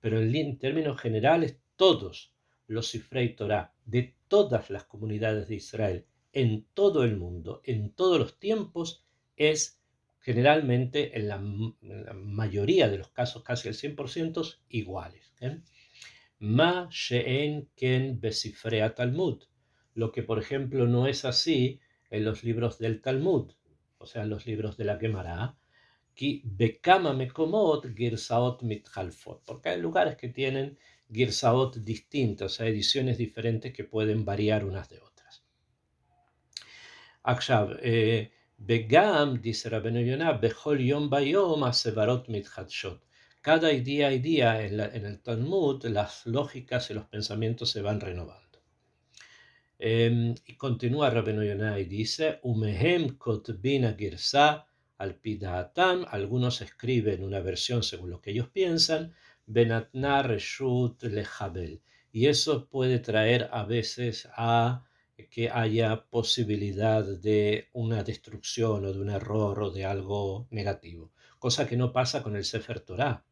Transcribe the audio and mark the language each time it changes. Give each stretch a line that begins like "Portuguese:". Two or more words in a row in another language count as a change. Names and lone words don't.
Spanish: Pero en términos generales, todos los
Hebrew: ספרי תורה
Spanish: de todas las comunidades de Israel, en todo el mundo, en todos los tiempos, es generalmente, en la mayoría de los casos, casi el 100%, iguales.
Hebrew: מה שאין כן בספרי תלמוד.
Spanish: Lo que, por ejemplo, no es así en los libros del Talmud, o sea, en los libros de la Gemara,
Hebrew: כי בכמה מקומות גרסאות מתחלפות,
Spanish: porque hay lugares que tienen גרסאות distintas, o sea, ediciones diferentes que pueden variar unas de otras.
Hebrew: עכשיו, וגם, dice רבנו יונה, בכל יום ביום הסברות מתחדשות.
Spanish: Cada día y día en el Talmud las lógicas y los pensamientos se van renovando. Y continúa Rabenu Yonah y dice,
Hebrew: ומהם כותבין גרסא על פי דעתם,
Spanish: algunos escriben una versión según lo que ellos piensan,
Hebrew: ונתנה רשות לחבל.
Spanish: Y eso puede traer a veces a que haya posibilidad de una destrucción o de un error o de algo negativo, cosa que no pasa con el Sefer Torah.